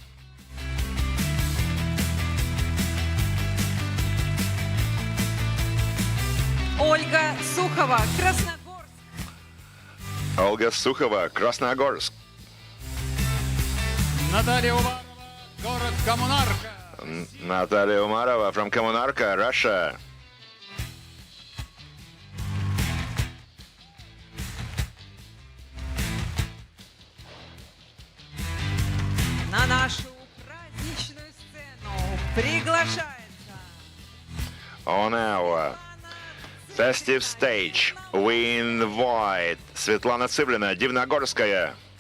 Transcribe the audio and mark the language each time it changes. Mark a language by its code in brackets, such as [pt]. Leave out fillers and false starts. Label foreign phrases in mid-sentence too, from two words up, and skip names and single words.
[ru] Ольга Сухова, Красногорск. Ольга Сухова, Красногорск. Наталья Уварова, город Коммунарка. [en] Наталья Умарова from Коммунарка, Russia. [ru] На нашу праздничную сцену приглашается [en] On our festive stage, we invite Светлана Цывлина, Дивногорская.